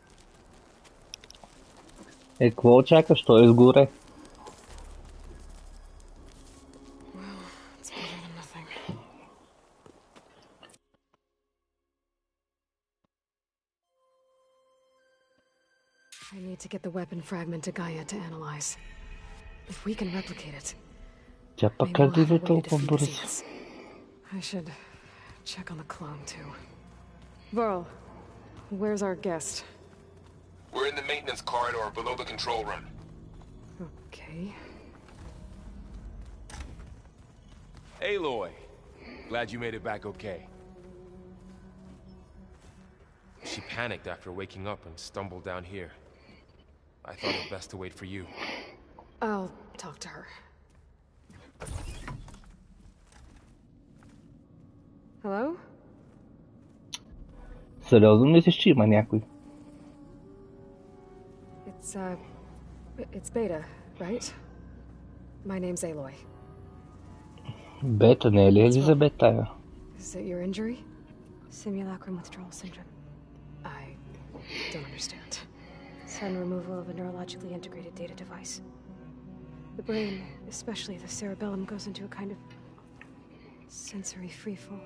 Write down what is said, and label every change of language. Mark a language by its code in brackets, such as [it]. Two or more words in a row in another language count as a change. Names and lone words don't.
[bg] Какво чакаш? Той изгоре. [en] Well, it's better than nothing. I need to get the weapon fragment to Gaia to analyze. If we can replicate it, [bg] Тя пък как да толкова бързо? [en] I should check on the clone too. Varl, where's our guest? in the maintenance corridor below the control room. Okay. Aloy, glad you made it back okay. She panicked after waking up and stumbled down here. I thought it best to wait for you. I'll talk to her. Hello? [bg] Сериозно мислиш, че има някой? [en] It's Beta, right? My name's Aloy. [bg] Бета, не е ли Елизабет тая? [en] Is it your injury? Simulacrum withdrawal syndrome. I don't understand. Sudden removal of a neurologically integrated data device. The brain, especially the cerebellum, goes into a kind of sensory freefall.